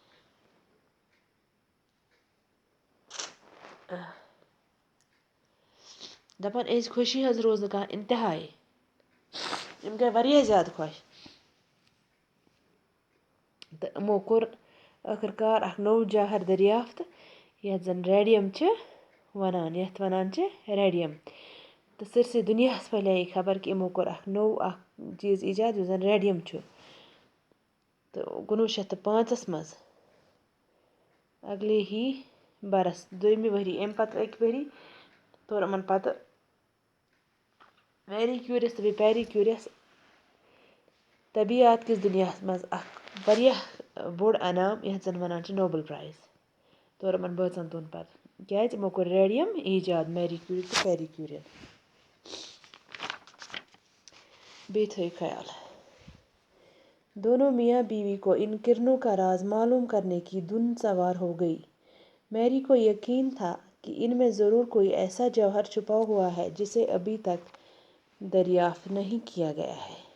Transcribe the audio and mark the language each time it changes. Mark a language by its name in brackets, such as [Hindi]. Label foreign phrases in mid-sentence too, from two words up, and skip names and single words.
[Kashmiri] دپان أزۍ خوشی حظ روز نہٕ کانٛہہ انتہاے، یِم گٔے واریاہ زیادٕ خۄش تہٕ یِمو کوٚر ٲخٕر کار اکھ نوٚو جوہر دریافت یتھ زن ریڈیم چھِ ونان چھِ ریڈیم، تہٕ سٲرسٕے دُنیاہس پھٔہلے یہِ خبر کہ یِمو کوٚر اکھ نوٚو اکھ چیٖز ایجاد یُس زن ریڈیم چھُ۔ تہٕ 1905 منٛز [Urdu] اگلے ہی برس [Kashmiri] دوٚیمہِ ؤری امہِ پتہٕ اکہِ ؤری توٚر یِمن پتہٕ میری کیوٗری یس تہٕ بیٚیہِ پیری کیوٗری یس طبیعت کس دنیا مز اخ واریاہ بوڑ انعام یتھ زن ونان چھ نوبل پرائز تورمن بٲژن دۄن پتہٕ کیازِ یِمو کوٚر ریڈیم ایجاد میری کیوری تہٕ پیری کیورین بیٚیہِ تھٲیِو خیال [Urdu] دونوں میاں بیوی کو ان کرنوں کا راز معلوم کرنے کی دھن سوار ہو گئی میری کو یقین تھا کہ ان میں ضرور کوئی ایسا جوہر چھپا ہوا ہے جسے ابھی تک دریافت نہیں کیا گیا ہے